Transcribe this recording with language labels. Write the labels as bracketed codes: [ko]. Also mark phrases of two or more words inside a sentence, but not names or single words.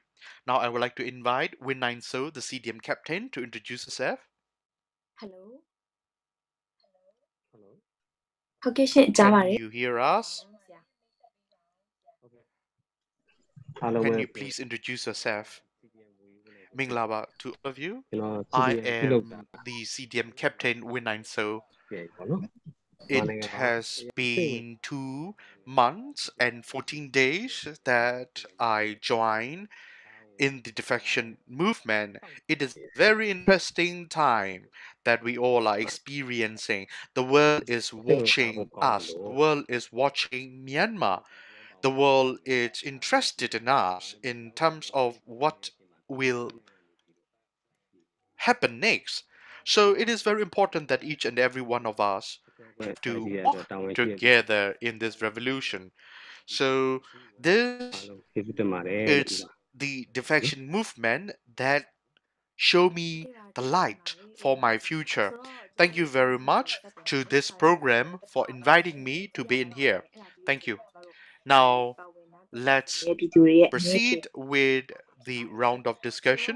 [en] Now I would like to invite Win Nine So, the CDM captain, to introduce herself. Can you hear us? can you please introduce yourself? Minglaba to all of you. [my] ကျွန်တော် [en] I [my] CDM ပြုလုပ်တာ [en] am the CDM captain Winine So. [my] ပေါ့နော်မြန်မာနို [en] It [my] င်ငံမှာ [en] has [my] စိတ်ဝင် [en] been 2 months and 14 days that I joined in the defection movement. It is very interesting time that we all are experiencing. The world is [my] စိတ်ဝင်စားဖို့ [en] watching [my] ကောင်း [en] us. [my] လို့ [en] The world is watching Myanmar. The world is interested in us in terms of what will happen next. So it is very important that each and every one of us [my] ပဲ [en] have [my] ဖွဲ့စ [en] to [my] ည်းရတဲ့အတွက် [en] walk [my] တာဝန်ရှိတဲ့အတွက် [en] together in this revolution. So [my] အား [en] this [my] လုံးကျေးဇူးတင်ပါတယ်လို့ [en] is [my] ဥပါ [en] the [my] နော် [en] defection movement that show me the light for my future. Thank you very much to this program for inviting me to be in here. Thank you. Now let's proceed with the round of discussion.